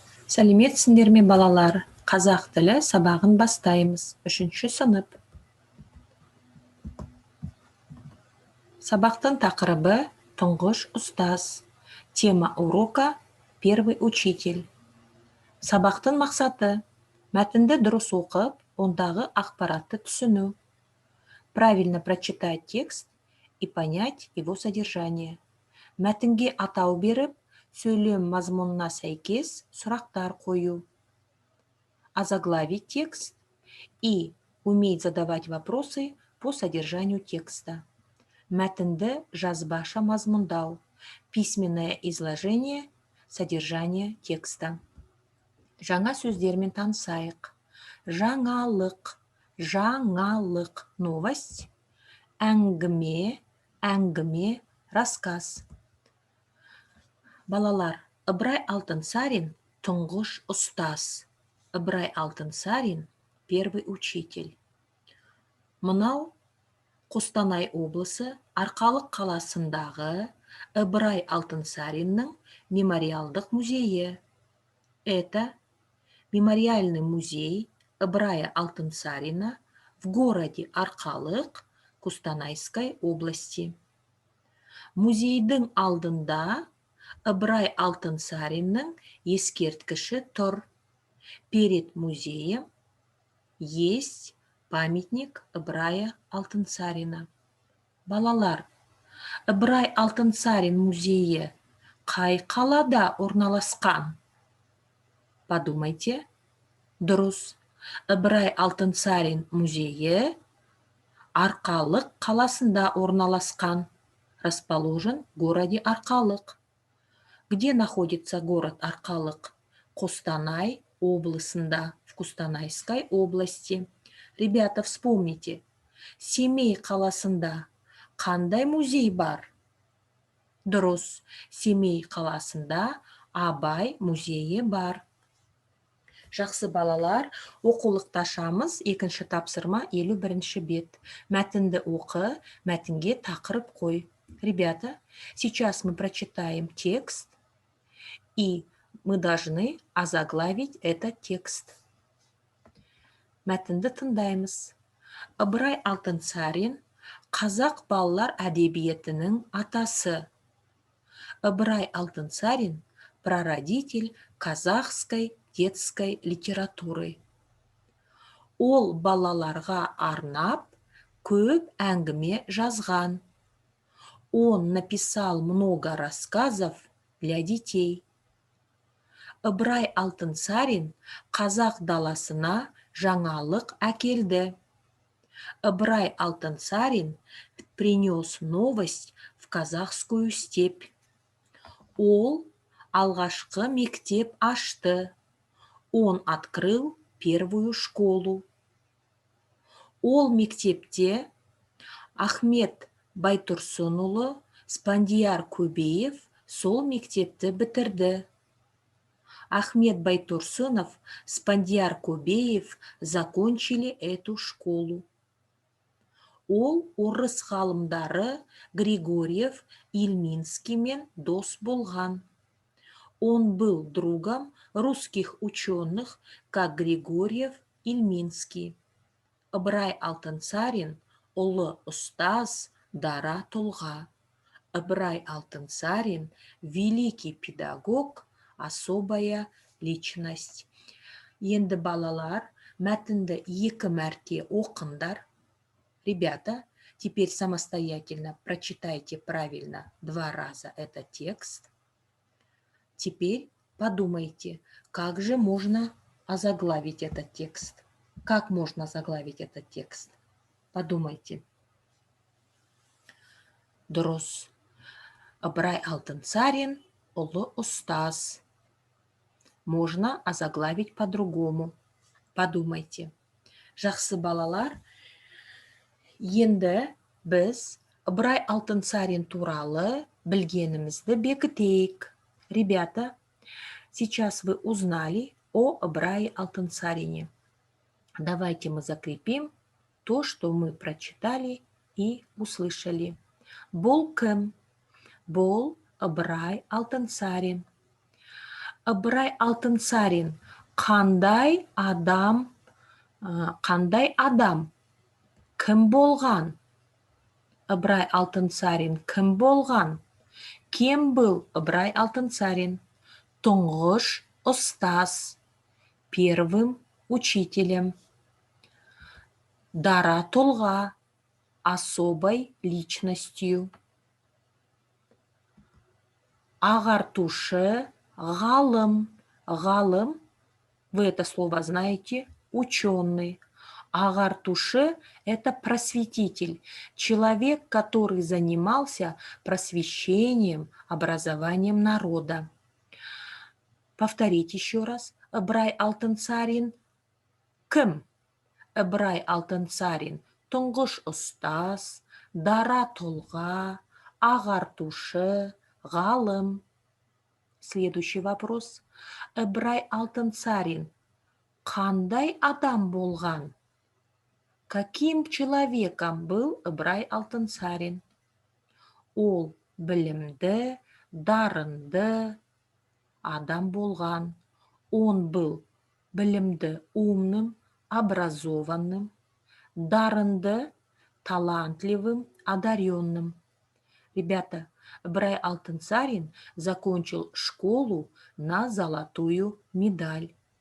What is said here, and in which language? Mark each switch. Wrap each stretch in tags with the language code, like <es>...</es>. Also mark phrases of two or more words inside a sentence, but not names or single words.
<kk>Сәлеметсіңдер ме, балалар? Қазақ тілі сабағын бастаймыз. 3-ші сынып. Сабақтың тақырыбы тұңғыш ұстаз.</kk> <ru>Тема урока первый учитель.</ru> <kk>Сабақтың мақсаты мәтінді дұрыс оқып, ондағы ақпаратты түсіну.</kk> <ru>Правильно прочитать текст и понять его содержание.</ru> <kk>Мәтінге атау беріп, сөйлем мазмұнына сәйкес сұрақтар қою.</kk> <ru>Озаглавить текст и уметь задавать вопросы по содержанию текста.</ru> <kk>Мәтінді жазбаша мазмұндау.</kk> <ru>Письменное изложение содержания текста.</ru> <kk>Жаңа сөздермен танысайық. Жаңалық, жаңалық, новость. Әңгіме, әңгіме, рассказ. Балалар, Ыбырай Алтынсарин тұңғыш ұстаз.</kk> <ru>Ыбырай Алтынсарин первый учитель.</ru> <kk>Мынау Қостанай облысы Арқалық қаласындағы Ыбырай Алтынсариннің мемориалдық музейі.</kk> <ru>Это мемориальный музей Ыбырая Алтынсарина в городе Арқалық Қостанайской области.</ru> <kk>Музейдің алдында Ыбырай Алтынсаринның ескерткіші тұр.</kk> <ru>Перед музеем есть памятник Ыбырая Алтынсарина.</ru> <kk>Балалар, Ыбырай Алтынсарин музейі қай қалада орналасқан?</kk> <ru>Подумайте. Дұрыс.</ru> <kk>Ыбырай Алтынсарин музейі Арқалық қаласында орналасқан.</kk> <ru>Расположен в городе Арқалық. Где находится город Арқалық?</ru> <kk>Қостанай облысында,</kk> <ru>в Қостанайской области. Ребята, вспомните,</ru> <kk>Семей қаласында қандай музей бар? Дұрыс, Семей қаласында Абай музейі бар. Жақсы балалар, оқулықташамыз 2-ші тапсырма 51-ші бет. Мәтінді оқы, мәтінге тақырып қой.</kk> <ru>Ребята, сейчас мы прочитаем текст, и мы должны озаглавить этот текст.</ru> <kk>Мәтінді тыңдаймыз. Ыбырай Алтынсарин қазақ балалар әдебиетінің атасы.</kk> <ru>Ыбырай Алтынсарин прародитель казахской детской литературы.</ru> <kk>Ол балаларға арнап көп әңгіме жазған.</kk> <ru>Он написал много рассказов для детей.</ru> <kk>Ыбырай Алтынсарин қазақ даласына жаңалық әкелді.</kk> <ru>Ыбырай Алтынсарин принес новость в казахскую степь.</ru> <kk>Ол алғашқы мектеп ашты.</kk> <ru>Он открыл первую школу.</ru> <kk>Ол мектепте Ахмет Байтұрсынұлы, Спандияр Көбеев сол мектепті бітірді.</kk> <ru>Ахмет Байтұрсынов, Спандияр Көбеев закончили эту школу.</ru> <kk>Ол орыс ғалымдары Григорьев, Ильминскиймен дос болған.</kk> <ru>Он был другом русских ученых, как Григорьев, Ильминский.</ru> <kk>Ыбырай Алтынсарин ұлы ұстаз, дара тұлға.</kk> <ru>Ыбырай Алтынсарин великий педагог, особая личность.</ru> <kk>Енді балалар, мәтінді 2 мәрте оқыңдар.</kk> <ru>Ребята, теперь самостоятельно прочитайте правильно 2 раза этот текст. Теперь подумайте, как же можно озаглавить этот текст. Как можно озаглавить этот текст? Подумайте.</ru> <kk>Дұрыс. Ыбырай Алтынсарин ұлы ұстаз.</kk> <ru>Можно озаглавить по-другому. Подумайте.</ru> <kk>Жақсы балалар, енді біз Ыбырай Алтынсарин туралы білгенімізді бекітейік.</kk> <ru>Ребята, сейчас вы узнали о Ыбырае Алтынсарине. Давайте мы закрепим то, что мы прочитали и услышали.</ru> <kk>Бұл кім? Бұл Ыбырай Алтынсарин. Ыбырай Алтынсарин қандай адам кім болған? Ыбырай Алтынсарин кім болған?</kk> <ru>Кем был Ыбырай Алтынсарин?</ru> <kk>Тұңғыш ұстаз,</kk> <ru>первым учителем.</ru> <kk>Дара тұлға,</kk> <ru>особой личностью.</ru> <kk>Ағартушы, ғалым. Ғалым,</kk> <ru>вы это слово знаете, ученый. Ағартушы – это просветитель, человек, который занимался просвещением, образованием народа. Повторите еще раз.</ru> <kk>Ыбырай Алтынсарин кім? Ыбырай Алтынсарин тұңғыш ұстаз, дара тұлға, ағартушы, ғалым.</kk> <ru>Следующий вопрос.</ru> <kk>Ыбырай Алтынсарин қандай адам болған?</kk> <ru>Каким человеком был Ыбырай Алтынсарин?</ru> <kk>Ол білімді, дарынды адам болған.</kk> <ru>Он был білімді, умным, образованным, дарынды, талантливым, одаренным. Ребята, Ыбырай Алтынсарин закончил школу на золотую медаль.</ru>